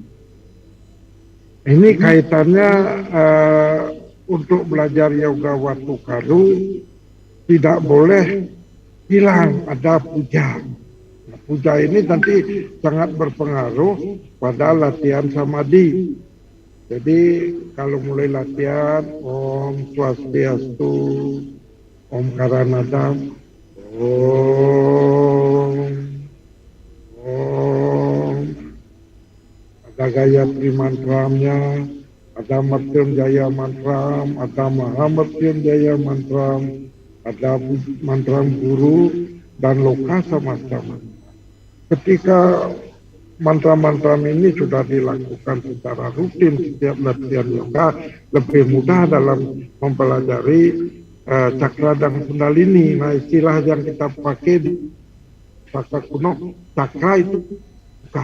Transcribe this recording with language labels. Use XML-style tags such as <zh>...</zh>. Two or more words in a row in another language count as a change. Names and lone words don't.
<id>Ini kaitannya untuk belajar yoga watu karu tidak boleh hilang ada puja. Nah, puja ini nanti sangat berpengaruh pada latihan samadhi. Jadi kalau mulai latihan</id> <sa>Om Swastiastu, Om Karanadam, Om,</sa> <id>ada Gayatri mantramnya, ada Mrityunjaya mantram, ada Mahamrityunjaya mantram, ada mantram guru dan loka sama-sama. Ketika mantra-mantra ini sudah dilakukan secara rutin setiap latihan yoga, lebih mudah dalam mempelajari cakra dan kundalini. Nah, istilah yang kita pakai di Saka kuno, cakra itu buka.</id>